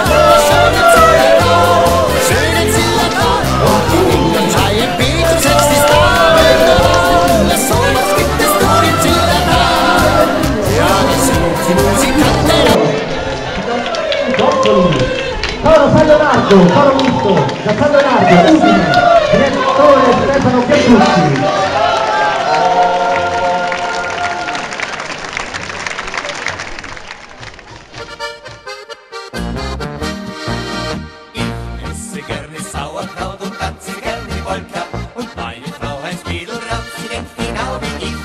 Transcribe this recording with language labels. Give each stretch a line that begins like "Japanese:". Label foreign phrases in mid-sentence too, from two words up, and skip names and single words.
German: Schöne Zillertal, schöne Zillertal. Und die Engel schreien Petrus, jetzt ist Damenwahl. Ja, sowas gibt es nur im Zillertal. Ja, das sind die Musikanten.
Italian: Coro San Leonardo, coro misto da San Leonardo, Udine, direttore Stefano Piacucci.
German: Sauerkraut und tanze gerne Polka. Und meine Frau heißt Mädelraut, sie denkt genau wie ich.